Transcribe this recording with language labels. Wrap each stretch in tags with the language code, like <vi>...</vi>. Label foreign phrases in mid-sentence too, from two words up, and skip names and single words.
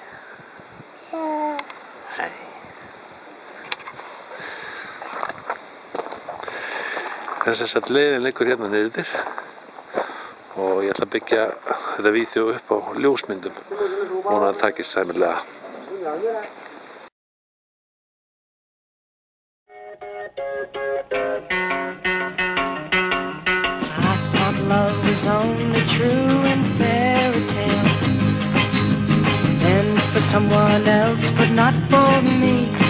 <is>Hæ. Þess að leiðin liggur hérna niður og ég ætla að byggja þetta vídeó upp á ljósmyndum og það takist sæmilega.</is> <en>I thought love was only true in fairy tales and for someone else but not for me.</en>